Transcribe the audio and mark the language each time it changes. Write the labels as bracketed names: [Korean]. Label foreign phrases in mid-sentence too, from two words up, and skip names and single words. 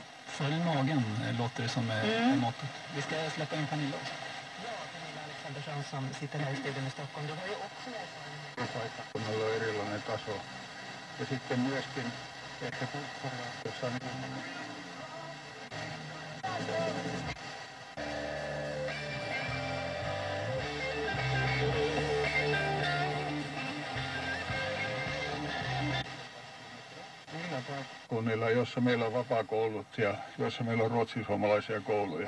[Swedish] Följ magen låter det som mottot. Vi ska släppa in Pernilla också. Ja, Pernilla Alexandersson som sitter här i studion i Stockholm. Du har ju också [Finnish] Paikkakunnalla on erilainen taso. Ja sitten myöskin ehkä kulttuuriasioissa kunnilla, jossa meillä on vapaakoulut ja jossa meillä on ruotsinsuomalaisia kouluja.